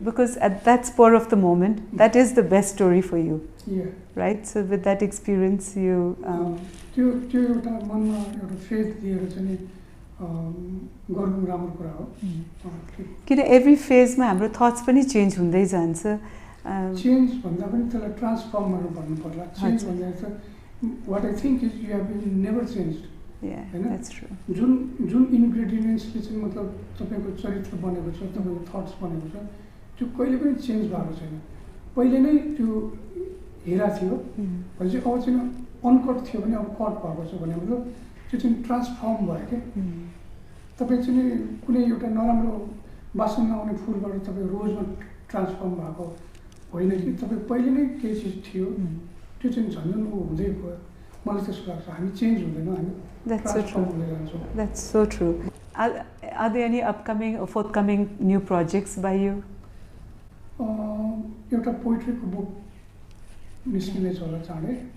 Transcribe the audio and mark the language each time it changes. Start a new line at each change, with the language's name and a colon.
English: Because at that spur of the moment, that is the best story for you. Yeah. Right? So with that experience, you...
Nepali: त्यो एउटा मनमा एउटा faith दिएर चाहिँ गर्नु राम्रो कुरा हो. किन एभ्री फेजमा हाम्रो थट्स पनि चेन्ज हुँदै जान्छ. चेन्ज भन्दा पनि त्यसलाई ट्रान्सफर्म गर्नु भन्नु पर्ला. चेन्ज भन्दा चाहिँ
English: what I think is you have been never changed
Nepali: होइन. जुन इन्ग्रेडियन्ट्सले चाहिँ मतलब तपाईँको चरित्र बनेको छ, तपाईँको थट्स बनेको छ, त्यो कहिले पनि चेन्ज भएको छैन. पहिले नै त्यो हिरा थियो भने चाहिँ अब चाहिँ अनकट थियो भने अब कट भएको छ भने मतलब त्यो चाहिँ ट्रान्सफर्म भयो क्या. तपाईँ चाहिँ कुनै एउटा नराम्रो बासन नआउने फुलबाट तपाईँ रोजमा ट्रान्सफर्म भएको होइन कि तपाईँ पहिले नै केही चिज थियो त्यो चाहिँ झन् हुँदै गयो. मलाई त्यस्तो लाग्छ हामी चेन्ज हुँदैनौँ, हामी ट्रान्सफर्म हुँदै जान्छौँ.
English: That's so true. Are there any upcoming or forthcoming new projects by you?
Nepali: एउटा पोइट्रीको बुक निस्किँदैछ होला चाँडै.